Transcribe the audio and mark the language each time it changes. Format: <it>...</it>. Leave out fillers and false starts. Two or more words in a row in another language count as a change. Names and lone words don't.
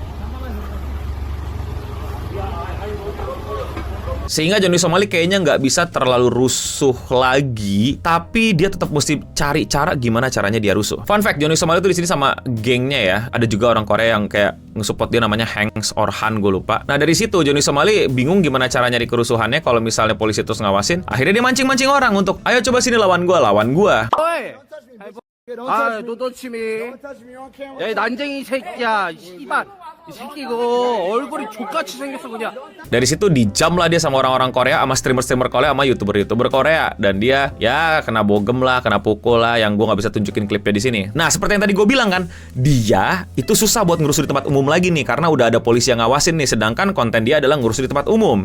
<id>Sehingga Johnny Somali kayaknya nggak bisa terlalu rusuh lagi, tapi dia tetap mesti cari cara gimana caranya dia rusuh.</id> <en>Fun fact,</en> <id>Johnny Somali itu di sini sama gengnya ya. Ada juga orang Korea yang kayak nge-support dia, namanya Hanks or Han, gue lupa. Nah dari situ Johnny Somali bingung gimana cara nyari kerusuhannya kalau misalnya polisi terus ngawasin. Akhirnya dia mancing-mancing orang untuk, ayo coba sini lawan gue.</id> <ko>아, 너 치미. 야, 난쟁이 새끼야, 씨발. 이 새끼 이거 얼굴이 족같이 생겼어 그냥.</ko> <id>Dari situ dijam lah dia sama orang-orang Korea, sama streamer-streamer Korea, sama YouTuber-YouTuber Korea. Dan dia ya kena bogem lah, kena pukul lah, yang gue nggak bisa tunjukin klipnya di sini. Nah, seperti yang tadi gue bilang kan, dia itu susah buat ngerusuh di tempat umum lagi nih, karena udah ada polisi yang ngawasin nih, sedangkan konten dia adalah ngerusuh di tempat umum.</id>